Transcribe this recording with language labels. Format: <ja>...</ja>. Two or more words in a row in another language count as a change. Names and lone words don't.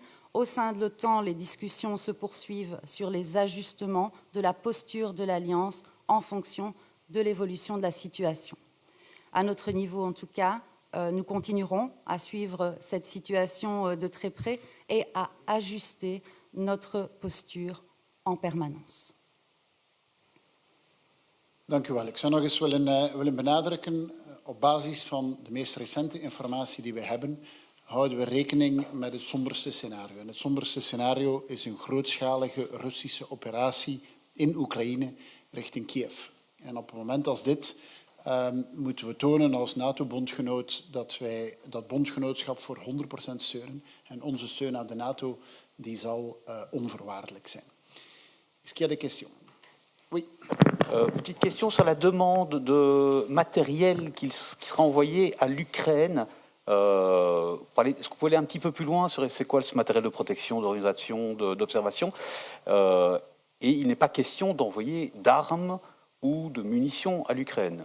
<fr>Au sein de l'OTAN, les discussions se poursuivent sur les ajustements de la posture de l'Alliance en fonction de l'évolution de la situation. À notre niveau, en tout cas, Nous continuerons à suivre cette situation de très près et à ajuster notre posture en permanence.</fr> <nl>Dank u wel. Ik zou nog eens willen benadrukken, op basis van de meest recente informatie die we hebben, houden we rekening met het somberste scenario. En het somberste scenario is een grootschalige Russische operatie in Oekraïne richting Kiev. En op een moment als dit moeten we tonen als NATO-bondgenoot dat wij dat bondgenootschap voor 100% steunen. En onze steun aan de NATO die zal onvoorwaardelijk zijn.</nl> <fr>Est-ce qu'il y a des questions? Oui. Petite question sur la demande de matériel qui sera envoyé à l'Ukraine. Est-ce que vous pouvez aller un petit peu plus loin sur c'est quoi ce matériel de protection, d'orientation, d'observation et il n'est pas question d'envoyer d'armes ou de munitions à l'Ukraine.</fr>